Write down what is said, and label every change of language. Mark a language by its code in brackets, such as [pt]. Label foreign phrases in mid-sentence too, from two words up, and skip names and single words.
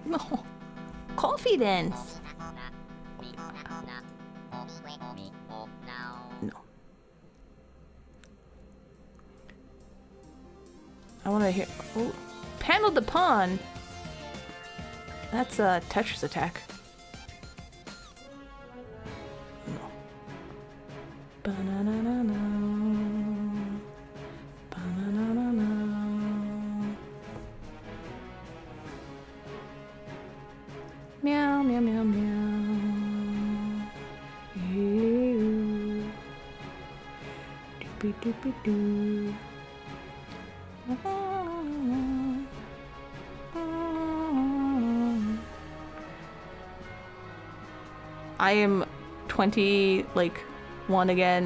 [en] No. Confidence. No. I want to hear. Oh, Panel the Pawn. That's a Tetris attack. No. Ba-na-na-na-na. Ba-na-na-na-na. Meow, meow, meow, meow. Ew. Doopy doopy doo. I am 20, like, 1 again.